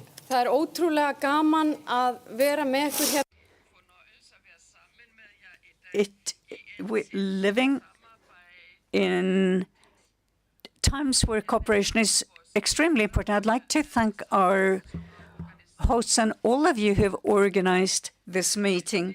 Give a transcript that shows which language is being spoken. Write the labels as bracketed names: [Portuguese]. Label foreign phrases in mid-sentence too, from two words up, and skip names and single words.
[Icelandic] Það ótrúlega gaman að vera með ykkur hér. [English] We're living in times where cooperation is extremely important. I'd like to thank our hosts and all of you who have organized this meeting.